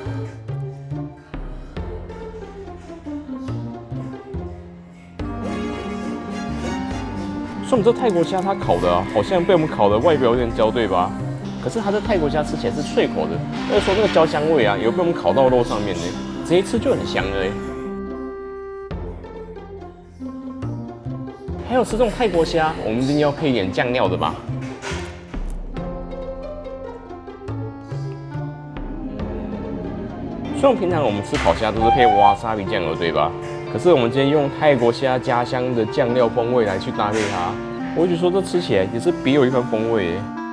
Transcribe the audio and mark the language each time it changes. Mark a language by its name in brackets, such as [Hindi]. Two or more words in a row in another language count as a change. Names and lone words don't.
[Chinese] 所以我們這泰國蝦它烤的啊，好像被我們烤的外表有點焦，對吧？可是它的泰國蝦吃起來是脆口的，而且說那個焦香味啊，有被我們烤到肉上面呢，直接吃就很香了。還有吃這種泰國蝦，我們一定要配一點醬料的吧？雖然平常我們吃烤蝦都是配瓦薩比醬油，對吧？可是我們今天用泰國蝦家鄉的醬料風味來去搭配它，我就說這吃起來也是別有一番風味耶。